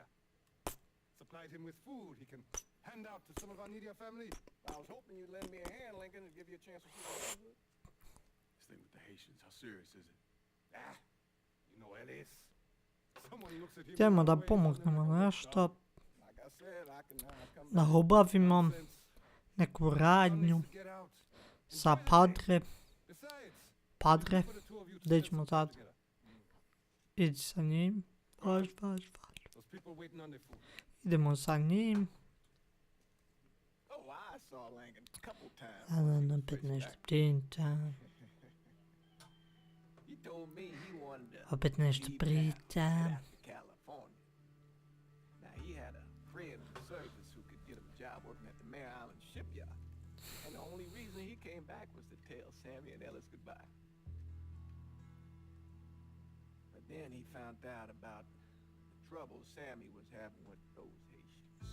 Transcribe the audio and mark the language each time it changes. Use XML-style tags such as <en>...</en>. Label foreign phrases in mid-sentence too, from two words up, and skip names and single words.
<en>Supplied him with food he can hand out to some of our needier family. I was hoping you'd lend me a hand, Lincoln, and give you a chance to shoot my neighborhood. This thing with the Haitians, how serious is it? Ah, you know Ellis. Someone looks at him</en> <sr>Idemo da</sr> <en>one way,</en> <sr>pomognemo</sr> <en>another</en> <sr>nešto,</sr> <en>Like I said, I can come</en> <sr>da</sr> <en>back.</en> <sr>obavimo</sr> <en>nonsense.</en> <sr>neku</sr> <en>One</en> <sr>radnju</sr> <en>needs to get out.</en> <sr>sa</sr> <en>Enjoy the day. Padre. Besides, Padre, for the two of you to</en> <sr>gdje</sr> <en>spend</en> <sr>ćemo</sr> <en>some time</en> <sr>sad?</sr> <en>together.</en> <sr>Idi sa njim. Važ.</sr> <en>Those people waiting on their food.</en> <sr>Idemo sa njim.</sr> <en>Oh, I saw Lincoln a couple times.</en> <sr>A nam opet nešto priča.</sr> <en>He told me he wanted to</en> <sr>Opet nešto</sr> <en>leave</en> <sr>priča.</sr> <en>town, get out to California. Now he had a friend in the service who could get him a job working at the Mare Island shipyard. And the only reason he came back was to tell Sammy and Ellis goodbye. But then he found out about the trouble Sammy was having with those Haitians.</en>